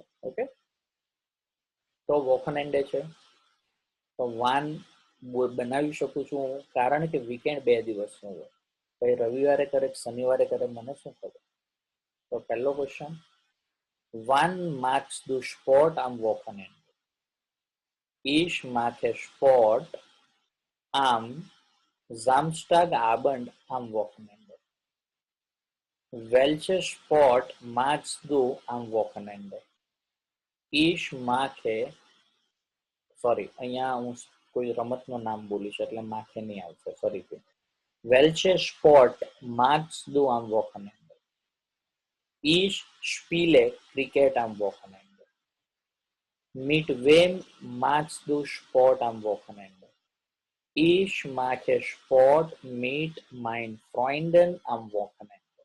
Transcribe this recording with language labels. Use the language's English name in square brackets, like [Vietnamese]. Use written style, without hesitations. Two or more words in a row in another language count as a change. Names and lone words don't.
[Gujarati] ઓકે, તો વોકનએન્ડે છે, તો વાન બનાવી શકું છું હું, કારણ કે વીકેન્ડ 2 દિવસનું હોય. ભાઈ રવિવારે કરે શનિવારે કરે મને શું ખબર. તો પહેલો ક્વેશ્ચન, [German] Wann machst du Sport am Wochenende. Ich mache Sport am Samstagabend am Wochenende. Welche Sport magst du am Wochenende? Ich mache, [Gujarati] સોરી અહીંયા હું કોઈ રમતનું નામ બોલીશ એટલે માખે નહીં આવશે. ફરીથી, [German] welche Sport magst du am Wochenende? Ich spiele Cricket am Wochenende. Mit wem magst du Sport am Wochenende? Ich mache Sport mit meinen Freunden am Wochenende.